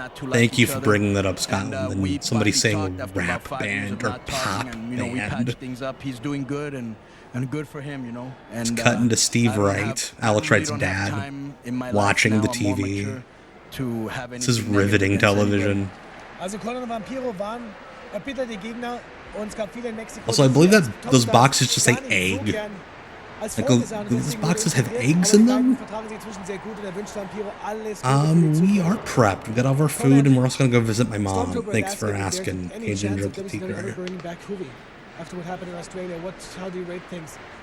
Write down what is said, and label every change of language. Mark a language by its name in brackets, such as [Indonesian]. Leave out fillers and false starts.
[English] Thank you for bringing that up, Scotland. Than somebody saying rap band or pop band. We patched things up. He's doing good, and good for him, And it's cutting to Steve Wright, Alex Wright's dad, watching the TV. This is riveting television. [German] Also Konnan und Vampiro waren erbitterte Gegner und es gab viele in Mexiko. [English] Also, I believe that those boxes just say egg. Like, those boxes have eggs in them? We are prepped. We got all of our food, and we're also going to go visit my mom. Thanks for asking, Cajun Joke Teacher. After what happened in Australia, how do you rate things?